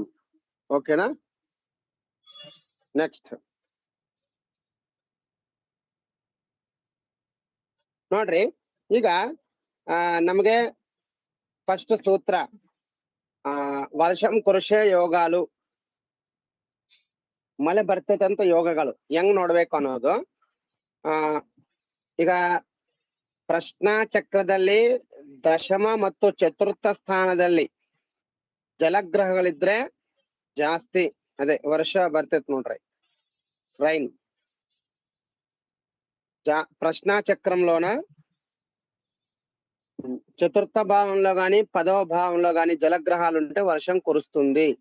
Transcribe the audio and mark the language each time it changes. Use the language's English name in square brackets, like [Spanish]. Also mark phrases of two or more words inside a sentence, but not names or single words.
[Telugu] ఓకేనా? [Kannada] నెక్స్ట్ ನೋಡ್ರಿ, ಈಗ ನಮಗೆ ಫಸ್ಟ್ ಸೂತ್ರ [Telugu] వర్షం కురిసే యోగాలు, [Kannada] ಮಳೆ ಬರ್ತೈತಂತ ಯೋಗಗಳು ಹೆಂಗ್ ನೋಡ್ಬೇಕು ಅನ್ನೋದು. ಈಗ ಪ್ರಶ್ನಾ ಚಕ್ರದಲ್ಲಿ ದಶಮ ಮತ್ತು ಚತುರ್ಥ ಸ್ಥಾನದಲ್ಲಿ ಜಲಗ್ರಹಗಳಿದ್ರೆ ಜಾಸ್ತಿ ಅದೇ ವರ್ಷ ಬರ್ತೈತ್ ನೋಡ್ರಿ, [Telugu] రైన్. ప్రశ్నా చక్రంలోన చతుర్థ భావంలో గాని 10వ భావంలో గాని జలగ్రహాలు ఉంటే వర్షం కురుస్తుంది.